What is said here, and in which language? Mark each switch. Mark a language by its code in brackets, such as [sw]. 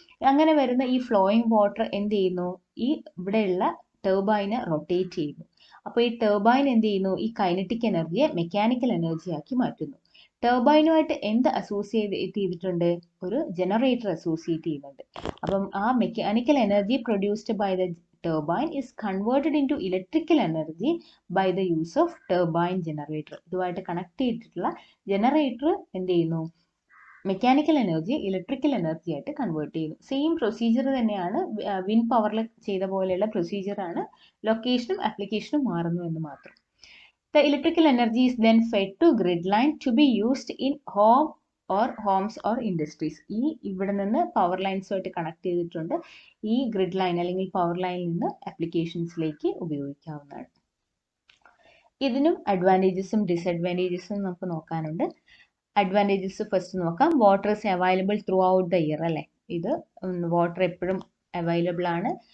[ml] അങ്ങനെ വരുന്ന ഈ ഫ്ലോയിങ് വാട്ടർ എന്ത് ചെയ്യുന്നു? ഈ ഇവിടെയുള്ള ടർബൈനെ റൊട്ടേറ്റ് ചെയ്യുന്നു. അപ്പോൾ ഈ ടർബൈൻ എന്ത് ചെയ്യുന്നു? ഈ കൈനറ്റിക് എനർജിയെ മെക്കാനിക്കൽ എനർജി ആക്കി മാറ്റുന്നു. ടർബൈനുമായിട്ട് എന്ത് അസോസിയേറ്റ് ചെയ്തിട്ടുണ്ട്? ഒരു ജനറേറ്റർ അസോസിയേറ്റ് ചെയ്യുന്നുണ്ട്. അപ്പം ആ [en] Mechanical energy produced by the turbine is converted into electrical energy by the use of turbine generator. [ml] ഇതുമായിട്ട് കണക്ട് ചെയ്തിട്ടുള്ള ജനറേറ്റർ എന്ത് ചെയ്യുന്നു? മെക്കാനിക്കൽ എനർജി ഇലക്ട്രിക്കൽ എനർജി ആയിട്ട് കൺവേർട്ട് ചെയ്യുന്നു. സെയിം പ്രൊസീജിയർ തന്നെയാണ്, വിൻഡ് പവറിൽ ചെയ്ത പോലെയുള്ള പ്രൊസീജിയറാണ്. ലൊക്കേഷനും ആപ്ലിക്കേഷനും മാറുന്നു എന്ന് മാത്രം. [en] The electrical energy is then fed to grid line to be used in homes or industries. [ml] ഈ ഇവിടെ നിന്ന് പവർ ലൈൻസുമായിട്ട് കണക്ട് ചെയ്തിട്ടുണ്ട്. ഈ ഗ്രിഡ് ലൈൻ അല്ലെങ്കിൽ പവർ ലൈനിൽ നിന്ന് ആപ്ലിക്കേഷൻസിലേക്ക് ഉപയോഗിക്കാവുന്നതാണ്. ഇതിനും അഡ്വാൻറ്റേജസും ഡിസഡ്വാൻറ്റേജസും നമുക്ക് നോക്കാനുണ്ട്. അഡ്വാൻറ്റേജസ് ഫസ്റ്റ് നോക്കാം. [en] water is available throughout the year [ml] അല്ലേ. ഇത് വാട്ടർ എപ്പോഴും അവൈലബിൾ ആണ്.